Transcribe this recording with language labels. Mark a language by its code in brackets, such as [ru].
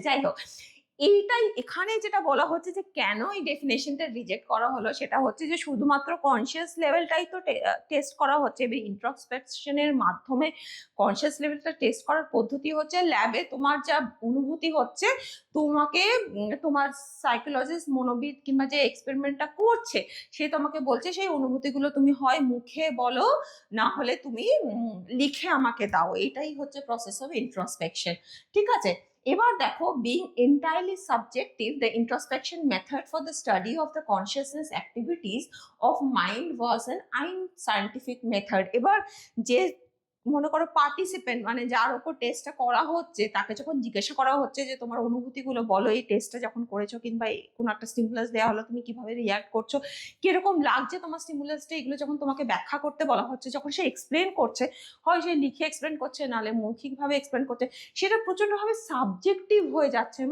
[bn] যাই হোক, এইটাই এখানে যেটা বলা হচ্ছে যে কেন এই ডেফিনেশনটা রিজেক্ট করা হলো, সেটা হচ্ছে যে শুধুমাত্র কনসিয়াস লেভেলটাই তো টেস্ট করা হচ্ছে, এবং ইন্ট্রোস্পেকশনের মাধ্যমে কনসিয়াস লেভেলটা টেস্ট করার পদ্ধতি হচ্ছে ল্যাবে তোমার যা অনুভূতি হচ্ছে, তোমাকে তোমার সাইকোলজিস্ট, মনোবিদ কিংবা যে এক্সপেরিমেন্টটা করছে সে তোমাকে বলছে সেই অনুভূতিগুলো তুমি হয় মুখে বলো, না হলে তুমি লিখে আমাকে দাও। এটাই হচ্ছে প্রসেস অফ ইন্ট্রোস্পেকশন। ঠিক আছে, এবার দেখো, [en] being entirely subjective, the introspection method for the study of the consciousness activities of mind was an unscientific method. [bn] এবার যে মনে করো পার্টিসিপেন্ট, মানে যার উপর টেস্টটা করা হচ্ছে, তাকে যখন জিজ্ঞাসা করা হচ্ছে যে তোমার অনুভূতিগুলো বলো, এই টেস্টটা যখন করেছো কিংবা কোনো একটা স্টিমুলাস দেওয়া হলো, তুমি কিভাবে রিয়াক্ট করছো, কিরকম লাগছে তোমার স্টিমুলাসটা, এগুলো যখন তোমাকে ব্যাখ্যা করতে বলা হচ্ছে, যখন সে এক্সপ্লেন করছে, হয় সে লিখে এক্সপ্লেন করছে নাহলে মৌখিকভাবে এক্সপ্লেন করছে, সেটা প্রচন্ডভাবে সাবজেক্টিভ হয়ে যাচ্ছে।